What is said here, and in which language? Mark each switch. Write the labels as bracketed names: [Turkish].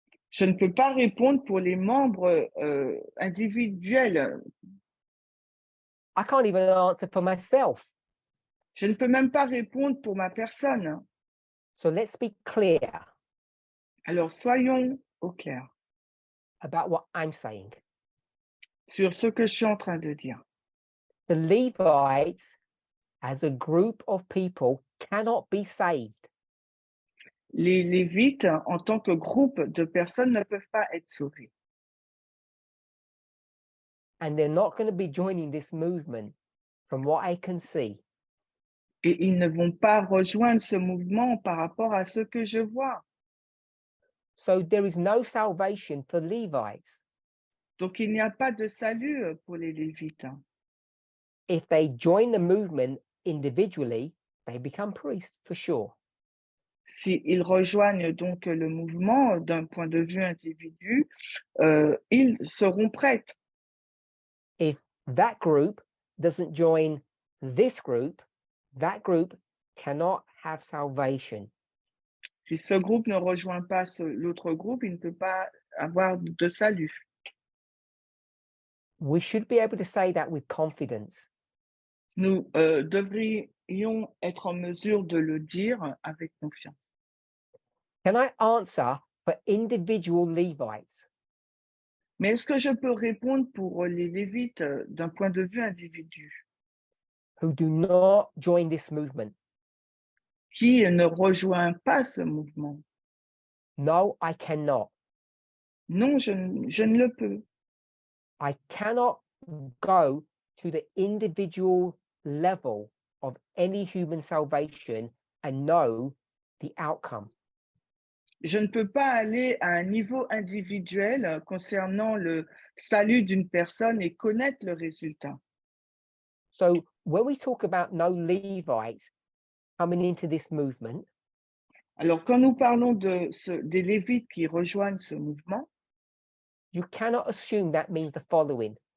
[French] je ne peux pas répondre pour les membres individuels. [English] I can't even answer for myself. [French] Je ne peux même pas répondre pour ma personne. [English] So let's be clear [French] Alors, soyons au clair [English] about what I'm saying. [French] sur ce que je suis en train de dire. [English] The Levites, as a group of people, cannot be saved. [French] Les Lévites, en tant que groupe de personnes, ne peuvent pas être sauvés. [English] And they're not going to be joining this movement, from what I can see. [French] Et ils ne vont pas rejoindre ce mouvement par rapport à ce que je vois. [English] So there is no salvation for Levites. [French] Donc, il n'y a pas de salut pour les Lévites. [English] If they join the movement individually, they become priests for sure. [French] S'ils rejoignent donc le mouvement d'un point de vue individu, ils seront prêtres. [English] If that group doesn't join this group, that group cannot have salvation. [French] Si ce groupe ne rejoint pas l'autre groupe, il ne peut pas avoir de salut. [English] We should be able to say that with confidence. [French] Nous devrions être en mesure de le dire avec confiance. [English] Can I answer for individual Levites? [French] Mais est-ce que je peux répondre pour les Lévites d'un point de vue individu [English] Who do not join this movement? [French] qui ne rejoint pas ce mouvement? [English] No, I cannot. [French] Non, je ne le peux. [English] I cannot go to the individual level of any human salvation and know the outcome. [French] Je ne peux pas aller à un niveau individuel concernant le salut d'une personne et connaître le résultat. [English] So when we talk about no Levites coming into this movement, [French] Alors, quand nous parlons des Lévites qui rejoignent ce mouvement, [English] you cannot assume that means the following.